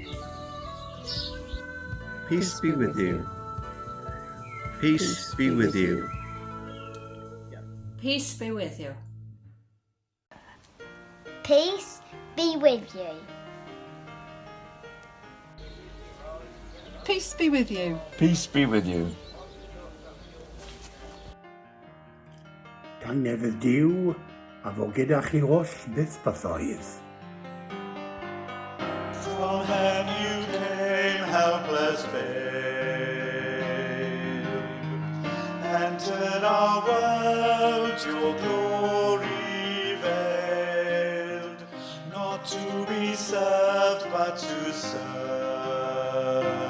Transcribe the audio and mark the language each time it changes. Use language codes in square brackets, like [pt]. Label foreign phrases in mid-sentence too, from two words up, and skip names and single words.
[en] Peace be with you. Peace be with you. Peace be with you. Peace be with you. Peace be with you. Peace be with you. [cy] Gan nefydd Duw, a fo gyda chi oll byth bythoedd. [en] From heaven you came, helpless babe. Entered our world, your glory veiled. Not to be served, but to serve.